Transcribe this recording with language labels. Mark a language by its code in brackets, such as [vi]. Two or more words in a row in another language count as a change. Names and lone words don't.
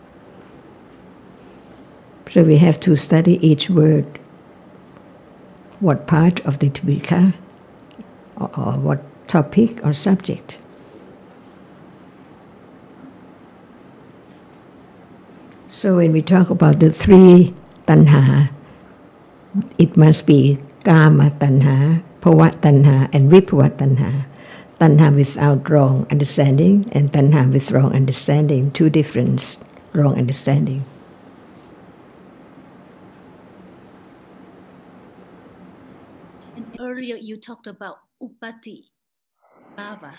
[en] So we have to study each word, what part of the Tipika, or what topic or subject. So when we talk about the three tanha, it must be [pi] kama tanha, bhava tanha, [en] and [pi] vibhava tanha. [en] Tanha without wrong understanding, and tanha with wrong understanding, two different wrong understanding. And earlier you talked about [pi] upati bhava.